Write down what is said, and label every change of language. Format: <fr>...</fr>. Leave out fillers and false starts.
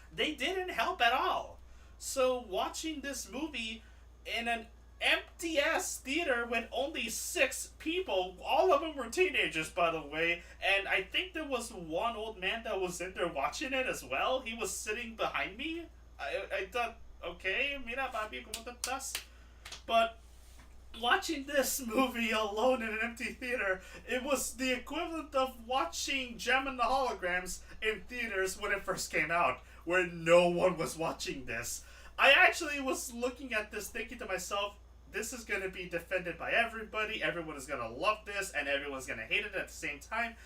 <en>They didn't help at all. So watching this movie in an empty-ass theater with only 6 people, all of them were teenagers, by the way, and I think there was one old man that was in there watching it as well. He was sitting behind me.</en> <es>I thought, okay, mira papi, ¿cómo te estás?</es> <en>But watching this movie alone in an empty theater, it was the equivalent of watching Gem and the Holograms in theaters when it first came out, where no one was watching this. I actually was looking at this thinking to myself, this is going to be defended by everybody, everyone is going to love this, and everyone's going to hate it at the same time.</en>